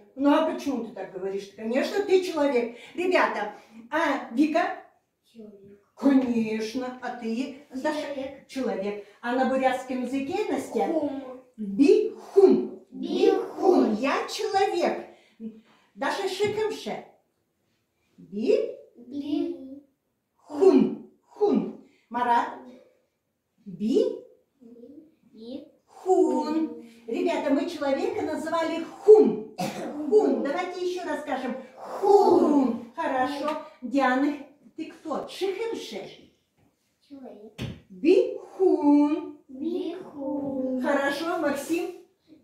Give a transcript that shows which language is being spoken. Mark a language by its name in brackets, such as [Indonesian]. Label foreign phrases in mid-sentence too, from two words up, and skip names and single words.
[Russian] Ну а почему ты так говоришь? Конечно, ты человек. Ребята, а Вика? Человек. Конечно. А ты? Человек. Человек. А на бурятском языке, Настя? [Buriat] Хум. Бихун. Бихун. [Russian] Я человек. Даже шикемше. [Buriat] Би. Хун. Хун. Марат. Би. Хун. [Russian] Ребята, мы человека называли хун. Хун. Давайте еще раз скажем. Хун. Хорошо. Диана, ты кто? Шихемше. Человек. [Buriat] Бихун. Бихун. Хорошо, Максим.